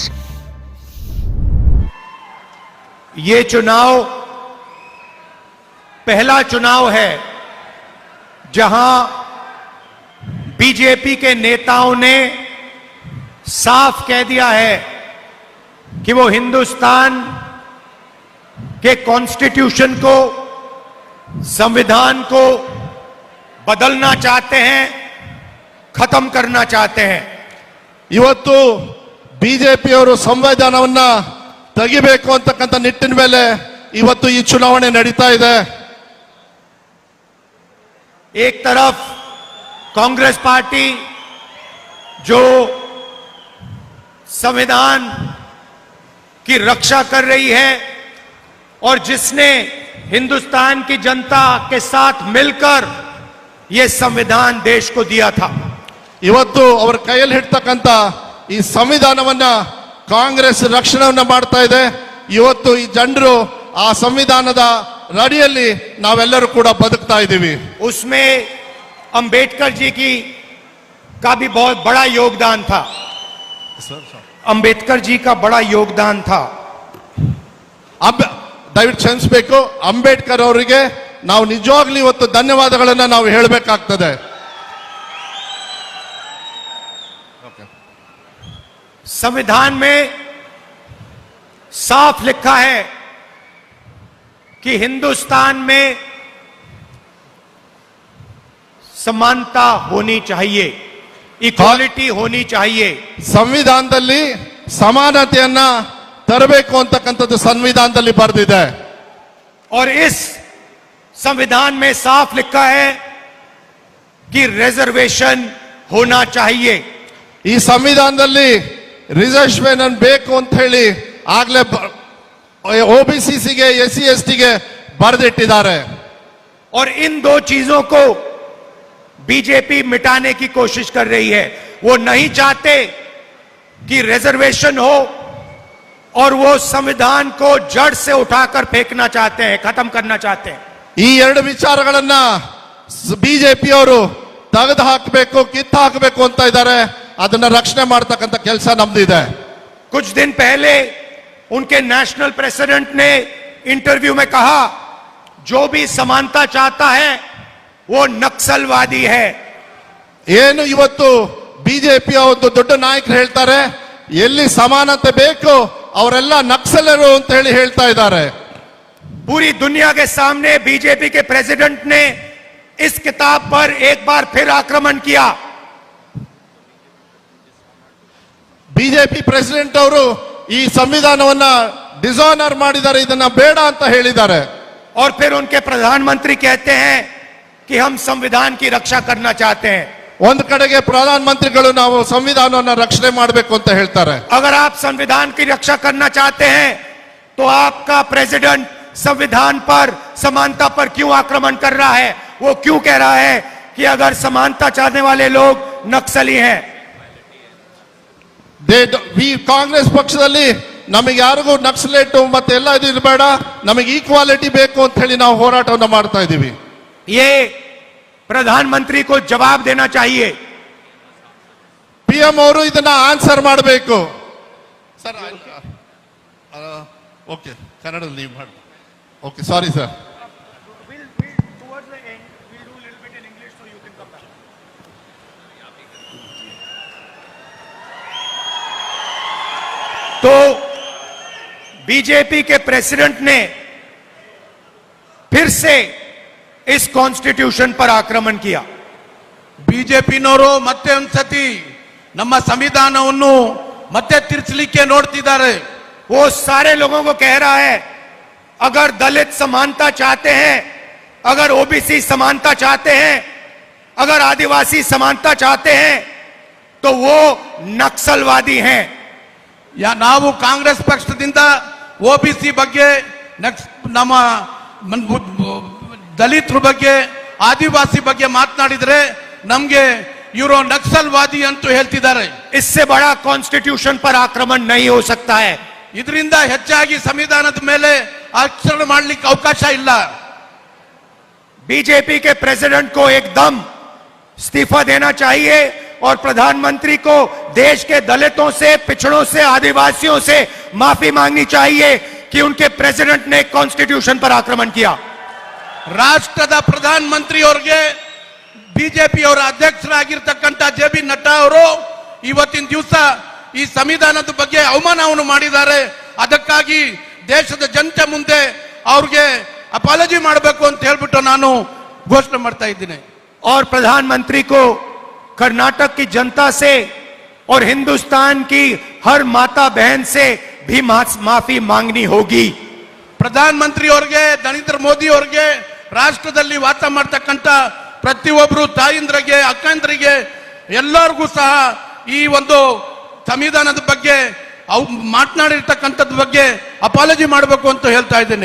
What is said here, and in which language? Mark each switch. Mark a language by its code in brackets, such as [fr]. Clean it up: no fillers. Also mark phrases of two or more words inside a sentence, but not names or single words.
[hi] ये चुनाव पहला चुनाव है जहां बीजेपी के नेताओं ने साफ कह दिया है कि वो हिंदुस्तान के कॉन्स्टिट्यूशन को, संविधान को बदलना चाहते हैं, खत्म करना चाहते हैं। [kn] ಇವತ್ತು ಬಿಜೆಪಿಯವರು ಸಂವಿಧಾನವನ್ನ ತೆಗಿಬೇಕು ಅಂತಕ್ಕಂಥ ನಿಟ್ಟಿನ ಮೇಲೆ ಇವತ್ತು ಈ ಚುನಾವಣೆ ನಡೀತಾ ಇದೆ। [hi] एक तरफ कांग्रेस पार्टी जो संविधान की रक्षा कर रही है और जिसने हिंदुस्तान की जनता के साथ मिलकर यह संविधान देश को दिया था, [kn] ಇವತ್ತು ಅವರ ಕೈಯಲ್ಲಿ ಹಿಡ್ತಕ್ಕಂಥ ಈ ಸಂವಿಧಾನವನ್ನ ಕಾಂಗ್ರೆಸ್ ರಕ್ಷಣೆಯನ್ನ ಮಾಡ್ತಾ ಇದೆ। ಇವತ್ತು ಈ ಜನರು ಆ ಸಂವಿಧಾನದ ಅಡಿಯಲ್ಲಿ ನಾವೆಲ್ಲರೂ ಕೂಡ ಬದುಕ್ತಾ ಇದ್ದೀವಿ। [hi] उसमें अंबेडकर जी का भी बहुत बड़ा योगदान था। अंबेडकर जी का बड़ा योगदान था। [kn] ದಯವಿಟ್ಟು ಕ್ಷಮಿಸಬೇಕು, ಅಂಬೇಡ್ಕರ್ ಅವರಿಗೆ ನಾವು ನಿಜವಾಗ್ಲೂ ಇವತ್ತು ಧನ್ಯವಾದಗಳನ್ನು ನಾವು ಹೇಳಬೇಕಾಗ್ತದೆ। [hi] संविधान में साफ लिखा है कि हिंदुस्तान में समानता होनी चाहिए, इक्वालिटी होनी चाहिए। [kn] ಸಂವಿಧಾನದಲ್ಲಿ ಸಮಾನತೆಯನ್ನ ತರಬೇಕು ಅಂತಕ್ಕಂಥದ್ದು ಸಂವಿಧಾನದಲ್ಲಿ ಬರೆದಿದೆ। [hi] और इस संविधान में साफ लिखा है कि रिजर्वेशन होना चाहिए। [kn] ಈ ಸಂವಿಧಾನದಲ್ಲಿ ರಿಸರ್ವೇಶನ್ ಬೇಕು ಅಂತ ಹೇಳಿ ಆಗ್ಲೇ OBCಗೆ SC STಗೆ ಬರೆದಿಟ್ಟಿದ್ದಾರೆ। [hi] और इन दो चीजों को बीजेपी मिटाने की कोशिश कर रही है। वो नहीं चाहते कि रिजर्वेशन हो और वो संविधान को जड़ से उठाकर फेंकना चाहते हैं, खत्म करना चाहते हैं। [kn] ಈ ಎರಡು ವಿಚಾರಗಳನ್ನ ಬಿಜೆಪಿಯವರು ತೆಗೆದು ಹಾಕಬೇಕು, ಕಿತ್ತು ಹಾಕಬೇಕು ಅಂತ ಇದ್ದಾರೆ। ಅದನ್ನ ರಕ್ಷಣೆ ಮಾಡತಕ್ಕಂಥ ಕೆಲಸ ನಮ್ದಿದೆ। [hi] कुछ दिन पहले उनके [en] national president [hi] ने इंटरव्यू में कहा, जो भी समानता चाहता है वो नक्सलवादी है। [kn] ಏನು ಇವತ್ತು ಬಿಜೆಪಿಯ ಒಂದು ದೊಡ್ಡ ನಾಯಕರು ಹೇಳ್ತಾರೆ, ಎಲ್ಲಿ ಸಮಾನತೆ ಬೇಕು ಅವರೆಲ್ಲ ನಕ್ಸಲರು ಅಂತ ಹೇಳಿ ಹೇಳ್ತಾ ಇದ್ದಾರೆ। [hi] पूरी दुनिया के सामने बीजेपी के प्रेसिडेंट ने इस किताब पर एक बार फिर आक्रमण किया। [kn] ಬಿಜೆಪಿ ಪ್ರೆಸಿಡೆಂಟ್ ಅವರು ಈ ಸಂವಿಧಾನವನ್ನ ಡಿಸಾನರ್ ಮಾಡಿದ್ದಾರೆ, ಇದನ್ನ ಬೇಡ ಅಂತ ಹೇಳಿದ್ದಾರೆ। [hi] और फिर उनके प्रधानमंत्री कहते हैं कि हम संविधान की रक्षा करना चाहते हैं। [kn] ಒಂದು ಕಡೆಗೆ ಪ್ರಧಾನ ಮಂತ್ರಿಗಳು ನಾವು ಸಂವಿಧಾನವನ್ನ ರಕ್ಷಣೆ ಮಾಡಬೇಕು ಅಂತ ಹೇಳ್ತಾರೆ। [hi] अगर आप संविधान की रक्षा करना चाहते हैं तो आपका प्रेसिडेंट संविधान पर, समानता पर क्यों आक्रमण कर रहा है? वो क्यों कह रहा है कि अगर समानता चाहने वाले लोग नक्सली हैं? [kn] ಕಾಂಗ್ರೆಸ್ ಪಕ್ಷದಲ್ಲಿ ನಮಗೆ ಯಾರಿಗೂ ನಕ್ಸಲೇಟ್ ಮತ್ತೆ ಎಲ್ಲ ಇದು ಇರಬೇಡ, ನಮಗೆ ಈಕ್ವಾಲಿಟಿ ಬೇಕು ಅಂತ ಹೇಳಿ ನಾವು ಹೋರಾಟವನ್ನು ಮಾಡ್ತಾ ಇದ್ದೀವಿ। [hi] ये प्रधानमंत्री को जवाब देना चाहिए। [kn] PM ಅವರು ಇದನ್ನ ಆನ್ಸರ್ ಮಾಡಬೇಕು। [en] sir okay, [kn] ಕನ್ನಡ ಲೀವ್ ಮಾಡಿ। [en] okay, sorry sir. [hi] तो बीजेपी के प्रेसिडेंट ने फिर से इस कॉन्स्टिट्यूशन पर आक्रमण किया। [kn] ಬಿಜೆಪಿನವರು ಮತ್ತೆ ಒಂದ್ಸತಿ ನಮ್ಮ ಸಂವಿಧಾನವನ್ನು ಮತ್ತೆ ತಿರ್ಚಲಿಕ್ಕೆ ನೋಡ್ತಿದ್ದಾರೆ। [hi] वो सारे लोगों को कह रहा है, अगर दलित समानता चाहते हैं, अगर ओबीसी समानता चाहते हैं, अगर आदिवासी समानता चाहते हैं तो वो नक्सलवादी हैं। [kn] ನಾವು ಕಾಂಗ್ರೆಸ್ ಪಕ್ಷದಿಂದ OBC ಬಗ್ಗೆ, ನಮ್ಮ ದಲಿತರ ಬಗ್ಗೆ, ಆದಿವಾಸಿ ಬಗ್ಗೆ ಮಾತನಾಡಿದ್ರೆ ನಮಗೆ ಇವರು ನಕ್ಸಲ್ವಾದಿ ಅಂತ ಹೇಳ್ತಿದ್ದಾರೆ। [hi] इससे बड़ा कॉन्स्टिट्यूशन पर आक्रमण नहीं हो सकता है। [kn] ಇದರಿಂದ ಹೆಚ್ಚಾಗಿ ಸಂವಿಧಾನದ ಮೇಲೆ ಆಕ್ರಮಣ ಮಾಡಲಿಕ್ಕೆ ಅವಕಾಶ ಇಲ್ಲ। [hi] बीजेपी के प्रेसिडेंट को एकदम इस्तीफा देना चाहिए और प्रधानमंत्री को देश के दलितों से, पिछड़ों से, आदिवासियों से माफी मांगनी चाहिए कि उनके प्रेसिडेंट ने कॉन्स्टिट्यूशन पर आक्रमण किया। [kn] ರಾಷ್ಟ್ರದ ಪ್ರಧಾನಮಂತ್ರಿ ಅವರಿಗೆ ಬಿಜೆಪಿ ಅವರ ಅಧ್ಯಕ್ಷರಾಗಿರ್ತಕ್ಕಂಥ ಜೆ ಬಿ ನಡ್ಡಾ ಅವರು ಇವತ್ತಿನ ದಿವಸ ಈ ಸಂವಿಧಾನದ ಬಗ್ಗೆ ಅವಮಾನವನ್ನು ಮಾಡಿದ್ದಾರೆ. ಅದಕ್ಕಾಗಿ ದೇಶದ ಜನತೆ ಮುಂದೆ ಅವ್ರಿಗೆ ಅಪಾಲಜಿ ಮಾಡಬೇಕು ಅಂತ ಹೇಳ್ಬಿಟ್ಟು ನಾನು ಘೋಷಣೆ ಮಾಡ್ತಾ ಇದ್ದೀನಿ. [hi] और प्रधानमंत्री को कर्नाटक की जनता से और हिंदुस्तान की हर माता बहन से भी माफी मांगनी होगी. [kn] ಪ್ರಧಾನಮಂತ್ರಿ ಅವರಿಗೆ, ನರೇಂದ್ರ ಮೋದಿ ಅವರಿಗೆ, ರಾಷ್ಟ್ರದಲ್ಲಿ ವಾಸ ಮಾಡ್ತಕ್ಕಂಥ ಪ್ರತಿಯೊಬ್ಬರು ತಾಯಿಂದ್ರಿಗೆ, ಅಕ್ಕಂದ್ರಿಗೆ ಎಲ್ಲರಿಗೂ ಸಹ ಈ ಒಂದು ಸಂವಿಧಾನದ ಬಗ್ಗೆ ಮಾತನಾಡಿರ್ತಕ್ಕಂಥದ್ ಬಗ್ಗೆ ಅಪಾಲಜಿ ಮಾಡಬೇಕು ಅಂತ ಹೇಳ್ತಾ ಇದ್ದೀನಿ.